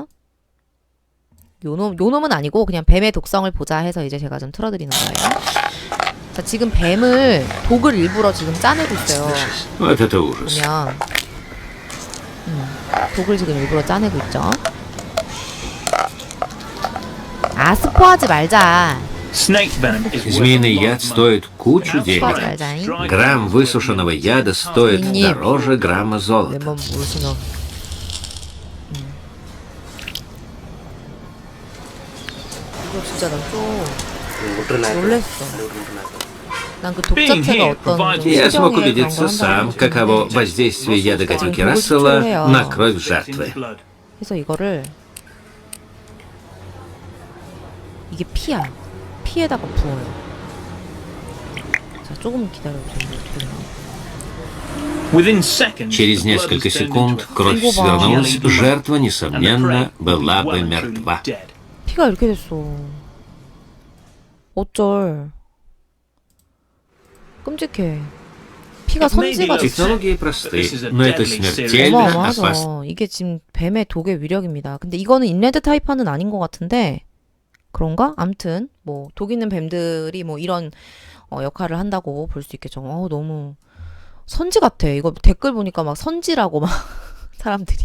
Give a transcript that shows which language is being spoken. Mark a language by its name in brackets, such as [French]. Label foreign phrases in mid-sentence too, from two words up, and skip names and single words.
[Korean] 요 놈은 아니고 그냥 뱀의 독성을 보자 해서 이제 제가 좀 틀어드리는 거예요. 자, 지금 뱀을 독을 일부러 지금 짜내고 있어요. 보면 독을 지금 일부러 짜내고 있죠. 아, 스포하지 말자. [Russian] Змеиный яд стоит кучу денег. Грамм высушенного яда стоит дороже грамма золота. [Korean] 레몬 무슨 이거 진짜 난 좀 놀랬어. 난 그 독 자체가 어떤 좀 [Russian] Я смог [Korean] 신경에 그런 거 [Russian] убедиться сам, [Korean] 한다는 [Russian] каково воздействие яда гадюки Рассела на кровь жертвы. [Korean] 그래서 이거를 이게 피야. 피에다가 부어요. 자, 조금 기다려보세요. [Russian] Через несколько секунд кровь свернулась, жертва, несомненно, была бы мертва. [Korean] 피가 이렇게 됐어. 어쩔. 끔찍해. 피가 선지가 됐어. [Russian] Технологии просты, но это смертельно опасно. [Korean] 어마어마하죠. 이게 지금 뱀의 독의 위력입니다. 근데 이거는 인레드 타이파는 아닌 것 같은데 그런가? 암튼 뭐 독 있는 뱀들이 뭐 이런 역할을 한다고 볼 수 있겠죠. 너무 선지 같아. 이거 댓글 보니까 막 선지라고 막 사람들이.